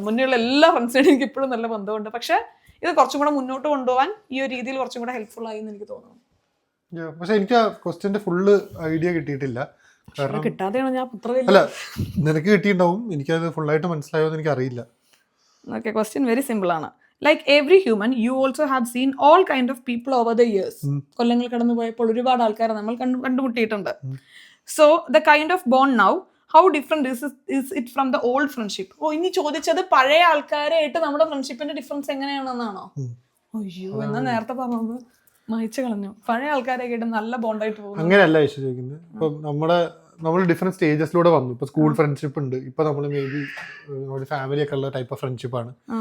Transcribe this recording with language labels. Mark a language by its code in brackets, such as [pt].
[ml] മുന്നുള്ള എല്ലാ ഫ്രണ്ട്സിനായിട്ടും എനിക്ക് ഇപ്പോഴും നല്ല ബന്ധമുണ്ട്. പക്ഷെ ഇത് കുറച്ചും കൂടെ മുന്നോട്ട് കൊണ്ടുപോകാൻ ഈ ഒരു രീതിയിൽ കുറച്ചും കൂടെ ഹെൽപ്ഫുൾ ആയി എന്ന് എനിക്ക് തോന്നുന്നു. പക്ഷെ എനിക്ക് ആ ക്വസ്റ്റ്യൻ്റെ ഫുള്ള് ഐഡിയ കിട്ടിയിട്ടില്ല. കാരണം കിട്ടാതെയാണ് ഞാൻ അല്ല, നിനക്ക് കിട്ടിയിട്ടുണ്ടാവും, എനിക്കത് ഫുള്ളായിട്ട് മനസ്സിലായോ എന്ന് എനിക്ക് അറിയില്ല. ഓക്കെ, ക്വസ്റ്റ്യൻ [en] very simple [ml] ആണ്. [en] Like every human, you also have seen all kind of people over the years. [ml] കൊല്ലങ്ങൾ കടന്നു പോയപ്പോൾ ഒരുപാട് ആൾക്കാരെ നമ്മൾ കണ്ടുമുട്ടിയിട്ടുണ്ട്. [en] So the kind of bond now, how different is it from the old friendship? [ml] ഓ, ഇനി ചോദിച്ചത് പഴയ ആൾക്കാരായിട്ട് നമ്മുടെ ഫ്രണ്ട്ഷിപ്പിന്റെ ഡിഫറൻസ് എങ്ങനെയാണെന്നാണോ? അയ്യോ, എന്നാ നേരത്തെ പറഞ്ഞത് മായിച്ചു കളഞ്ഞു. പഴയ ആൾക്കാരായിട്ട് നല്ല ബോണ്ടായിട്ട് പോകും. അങ്ങനെയല്ല ചോദിക്കുന്നത്. ഇപ്പം നമ്മൾ ഡിഫറെന്റ് സ്റ്റേജസിലൂടെ വന്നു. ഇപ്പൊ സ്കൂൾ ഫ്രണ്ട്ഷിപ്പ് ഉണ്ട്, ഇപ്പൊ നമ്മൾ മേ ബി ഒരു ഫാമിലി ഒക്കെ ഉള്ള ടൈപ്പ് ഓഫ് ഫ്രണ്ട്ഷിപ്പാണ്.